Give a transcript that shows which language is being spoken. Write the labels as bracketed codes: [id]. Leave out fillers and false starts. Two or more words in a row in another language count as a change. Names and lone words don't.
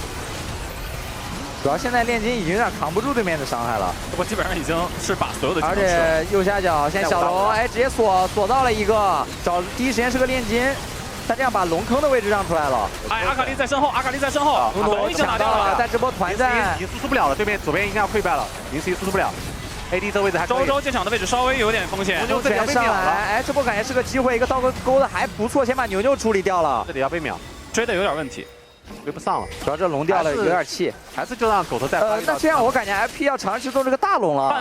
[zh] 主要現在煉金已經有點扛不住對面的傷害了，不過基本上已經是把所有的。而且右下角現在小龍哎直接鎖到了一個，找第一時間是個煉金。他這樣把龍坑的位置讓出來了。哎，阿卡麗在身後，阿卡麗在身後，龍已經拿掉了。在这波团战已经输出不了了，对面左邊應該要潰敗了，041輸出不了。AD 這位置還周周進場的位置稍微有點風險，牛全上來，哎，這波感覺是個機會，一個倒鈎的還不錯，先把牛牛處理掉了。這裡要被秒，追的有點問題，追不上了。主要這龍掉了有點氣，還是就讓狗頭再。那這樣我感覺 FP 要嘗試去動這個大龍了。